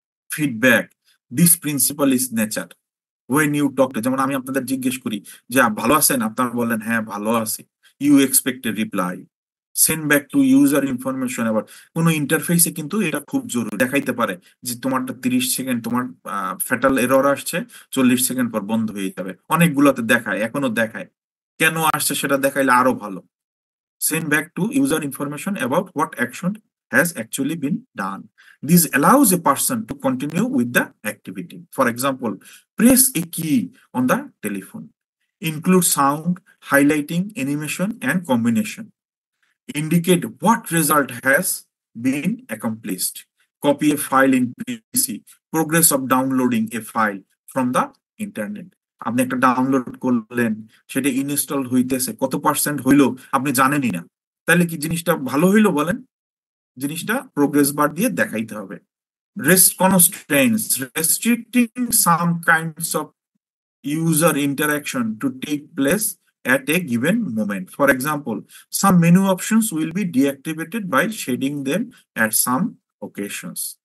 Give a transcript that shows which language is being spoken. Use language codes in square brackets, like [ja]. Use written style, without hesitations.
[en] Feedback, this principle is nature. When you talk to, [bn] যেমন আমি আপনাদের জিজ্ঞেস করি যে ভালো আছেন, আপনারা বললেন হ্যাঁ ভালো আছি, [en] You expect a reply. Send back to user information. [bn] আবার কোনো ইন্টারফেসে কিন্তু এটা খুব জরুরি, দেখাইতে পারে যে তোমারটা 30 সেকেন্ড, তোমার ফ্যাটাল এরর আসছে, 40 সেকেন্ড পর বন্ধ হয়ে যাবে। অনেকগুলোতে দেখায়, এখনো দেখায়, কেন আসছে সেটা দেখাইলে আরো ভালো। [en] Send back to user information about what action has actually been done. This allows a person to continue with the activity. For example, press a key on the telephone. Include sound, highlighting, animation, and combination. Indicate what result has been accomplished. Copy a file in PC. Progress of downloading a file from the internet. [bn] আপনি একটা download করলেন, সেটা install হইতেছে, কত percent হইলো আপনি জানেনই না, তাহলে কি জিনিসটা ভালো হইলো বলেন? জিনিসটা প্রোগ্রেস বার দিয়ে দেখাইতে হবে। [en] Rest constraints, restricting some kinds of user interaction to take place at a given moment. For example, some menu options will be deactivated by shading them at some occasions.